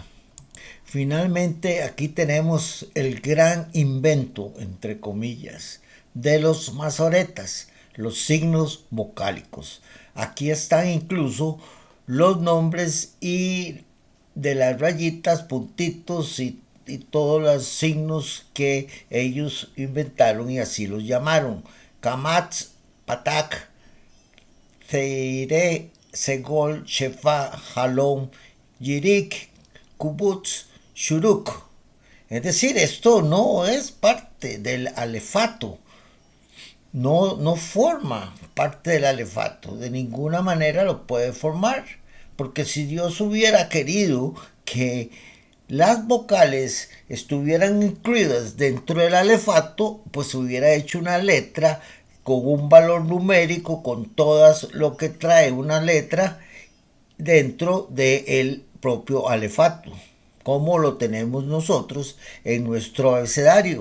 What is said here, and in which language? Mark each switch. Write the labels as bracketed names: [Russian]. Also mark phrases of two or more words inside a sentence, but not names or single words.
[Spanish] Finalmente, aquí tenemos el gran invento, entre comillas, de los masoretas, los signos vocálicos. Aquí están incluso los nombres y de las rayitas, puntitos y todos los signos que ellos inventaron y así los llamaron. [Hebrew] Kamatz, Patak, Zeire, Segol, Shefa, Halom, Yirik, Kubutz, Shuruk. [Spanish] Es decir, esto no es parte del alefato, no forma parte del alefato, de ninguna manera lo puede formar, porque si Dios hubiera querido que las vocales estuvieran incluidas dentro del alefato, pues hubiera hecho una letra con un valor numérico, con todas lo que trae una letra dentro del propio alefato, como lo tenemos nosotros en nuestro abecedario.